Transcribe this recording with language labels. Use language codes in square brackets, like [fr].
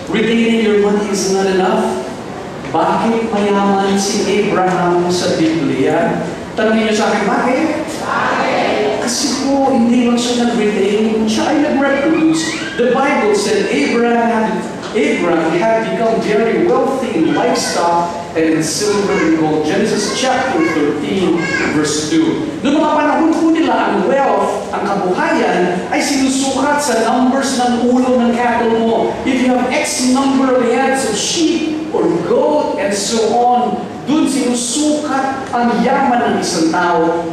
[en] Retaining your money is not enough. [tl] Bakit mayaman si Abraham sa Biblia? Tanungin niyo sa akin, bakit? Kasi po, hindi lang siya nag-retain, siya ay nag-reproduce. [en] The Bible said Abraham had become very wealthy in livestock and in silver and gold. Genesis chapter 13, verse 2. [tl] Noong mga panahon po nila, ang wealth, ang kabuhayan, ay sinusukat sa numbers ng ulo ng cattle mo. [en] If you have X number of heads of sheep or goat and so on, [tl] doon sinusukat ang yaman ng isang tao.